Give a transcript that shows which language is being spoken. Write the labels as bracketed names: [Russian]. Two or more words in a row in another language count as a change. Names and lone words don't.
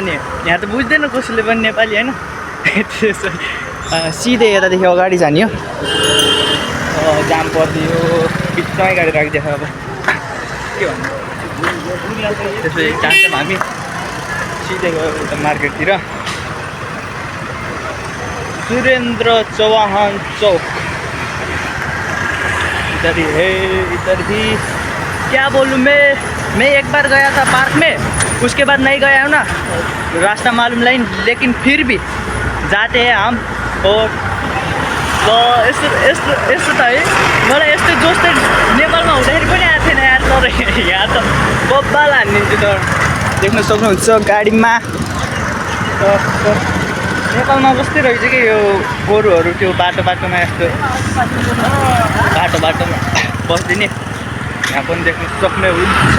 [Nepali] अनि यहाँ त बुझ्दैन कसैले पनि नेपाली होइन। त्यसो सिधै यतादेखि अगाडि जाने हो। जाम परिदियो, बिचमै गाडी राखिदिएको। अब के भन्नु, त्यसपछि जान्छौँ हामी सिधै गयो उता मार्केटतिर। [Hindi] सुरेंद्र चौहान चौक इधर ही है, इधर ही। क्या बोलूँ मैं एक बार गया था पार्क में, उसके बाद नहीं गया हूँ ना, रास्ता मालूम नहीं, लेकिन फिर भी जाते हैं हम। और तो [Nepali] यस्तो त है, मलाई यस्तो जोस त नेपालमा हुँदाखेरि पनि आएको थिएन यार। तर यहाँ त बब्बाल हानिदिन्छु त, देख्न सक्नुहुन्छ गाडीमा। नेपालमा जस्तै रहेछ कि यो गोरुहरू, त्यो बाटोमा यस्तो बाटोमा बस्दिने, यहाँ पनि देख्न सक्नुहुन्छ।